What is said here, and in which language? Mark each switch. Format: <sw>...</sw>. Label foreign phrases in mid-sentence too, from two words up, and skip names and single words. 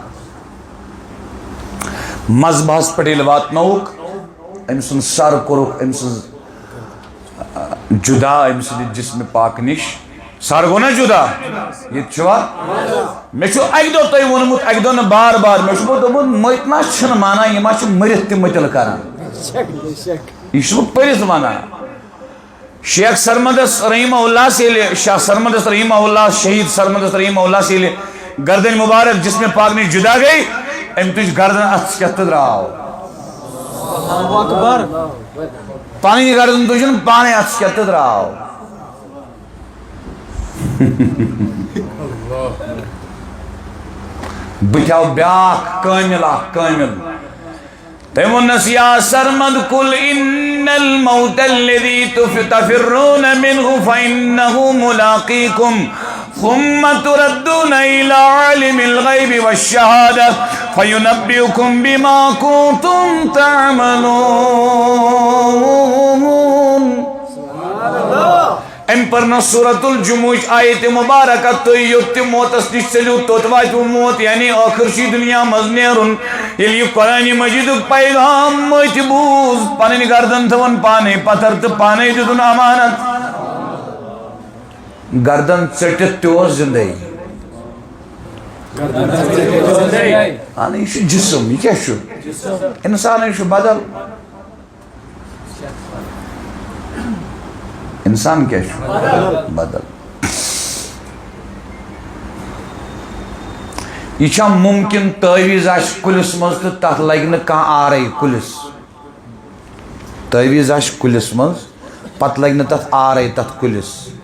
<ks>مذبحس پٮ۪ٹھ ییٚلہِ واتنووُکھ أمۍ سُنٛد سر کوٚرُکھ أمۍ سٕنٛز جُدا أمۍ سٕنٛدِ جسمِ پاک نِش سر گوٚو نا جُدا ییٚتہِ چھُوا مےٚ چھُ اَکہِ دۄہ تۄہہِ ووٚنمُت اَکہِ دۄہ نہٕ بار بار مےٚ چھُ دوٚپمُت مٔتۍ ما چھِنہٕ مانان یِم ما چھِ مٔرِتھ تہِ مٔتِل کران یہِ چھُس بہٕ پٔرِتھ وَنان شیخ سرمدس</ks> <ar>رحمہ اللہ</ar> <ks>سے ییٚلہِ شاہ سرمدس</ks> <ar>رحمہ اللہ</ar> <ks>شہید سرمدس</ks> <ar>رحمہ اللہ</ar> <ks>سے ییٚلہِ گردن مبارک جسمِ پاک نِش جُدا گٔے أمۍ تُج گردن اَتھس کٮ۪تھ تہٕ درٛاو پنٕنۍ گردن تُجُن پانے اَتھس کٮ۪تھ تہٕ درٛاو بٕتھِ آو بیٛاکھ کٲمِل اکھ کٲمِل تٔمۍ ووٚننس یا سرمد</ks> <ar>قل ان الموت الذي تفرون منه فإنه ملاقيكم ثم تردون إلى عالم الغيب والشهادة فينبئكم بما كنتم</ar> <ks>تعملون ام پرنا سورة الجموع آیت مبارکت تو یوت موتس نش چلیو توت واتو موت یعنی آخر شی دنیا مزنیرن یلی قرآن مجید پیغام مت بوز پنن گردن تھون پانے پتھر تو پانے دیدن امانت گردن ژٹِتھ تہِ اوس زندگی اہن یہ چھُ جسم یہ کیا چھُ انسان چھُ بدل انسان کیا چھُ بدل یہ چھا ممکن تعویز آسہِ کُلِس منٛز تہٕ تتھ لگہِ نہٕ کانٛہہ آرے کُلِس تعویز آسہِ کُلِس منٛز پتہٕ لگہِ نہٕ تتھ آرے تتھ کُلِس</ks>